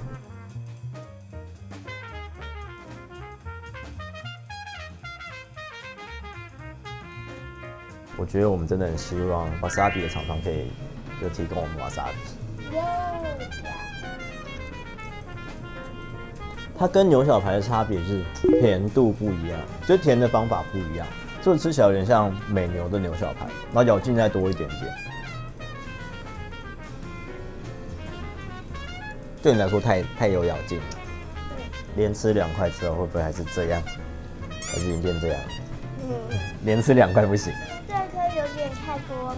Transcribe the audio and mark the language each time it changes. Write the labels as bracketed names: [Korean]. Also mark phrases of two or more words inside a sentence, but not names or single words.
[Chinese] 我覺得我們真的很希望瓦薩比的廠商可以就提供我們瓦薩比。它跟牛小排的差別是甜度不一樣，就甜的方法不一樣，就吃起來有點像美牛的牛小排，然後咬勁再多一點點。對你來說太有咬勁了。連吃2塊之後會不會還是這樣？還是已經變這樣？連吃2塊不行。這顆有點太多。